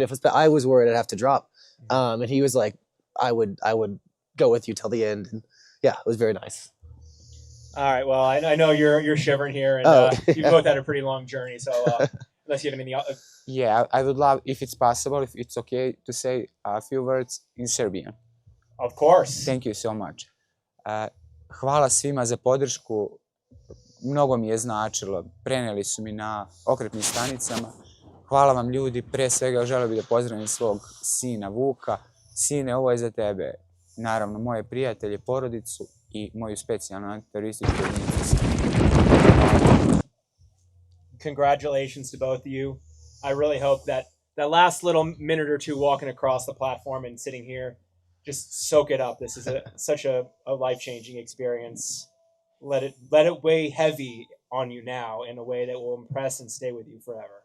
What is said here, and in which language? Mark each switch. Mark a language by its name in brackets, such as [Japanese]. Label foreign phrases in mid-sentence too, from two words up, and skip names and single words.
[English] I was worried I'd have to drop. And he was like, I would go with you till the end. And yeah, it was very nice. All right. Well, I know you're shivering here, and you both had a pretty long journey. So unless you have anything else. Yeah, I would love, if it's possible, if it's okay, to say a few words in Serbian. Of course. Thank you so much. [Serbian] Hvala svima za podršku. Mnogo mi je značilo. Preneli su mi na okretnim stanicama. Hvala vam ljudi. Pre svega želeo bih da pozdravim svog sina Vuka. Sine, ovo je za tebe. Naravno, moje prijatelje, porodicu i moju specijalnu antiterorističku jedinicu. [English] Congratulations to both of you. I really hope that last little minute or two walking across the platform and sitting here, just soak it up. This is such a life-changing experience. Let it weigh heavy on you now in a way that will impress and stay with you forever.